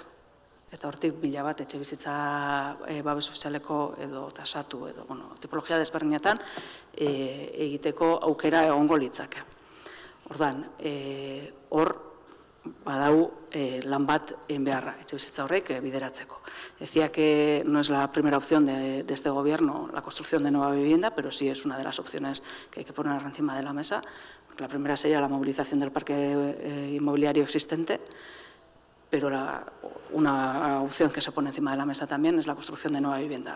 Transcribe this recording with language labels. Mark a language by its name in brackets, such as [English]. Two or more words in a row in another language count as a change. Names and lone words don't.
[Basque] Eta hortik 1000 bat etxe bizitza babes ofizialeko edo tasatu edo tipologia desberdinetan egiteko aukera egongo litzake. Orduan, hor badau lan bat beharra etxe bizitza horrek bideratzeko. [Spanish] Decía que no es la primera opción de este gobierno la construcción de nueva vivienda, pero sí es una de las opciones que hay que poner encima de la mesa. La primera sería la movilización del parque inmobiliario existente, pero una opción que se pone encima de la mesa también es la construcción de nueva vivienda.